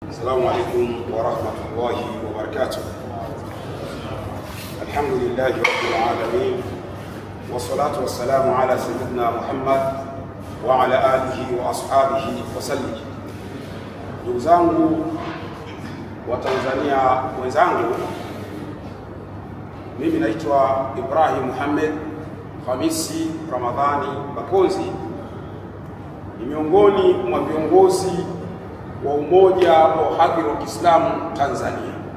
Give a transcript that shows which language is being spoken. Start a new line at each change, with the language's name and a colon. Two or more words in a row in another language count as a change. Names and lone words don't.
Arabic: السلام عليكم ورحمة الله وبركاته. الحمد لله رب العالمين، والصلاة والسلام على سيدنا محمد وعلى آله وأصحابه وسلم.
Swahili: Ndugu zangu wa Tanzania wenzangu, mimi naitwa Ibrahim Muhammad Khamisi Ramadhani Bakonzi, ni miongoni mwa viongozi wa Umoja wa Wahadhiri wa Kiislamu Tanzania.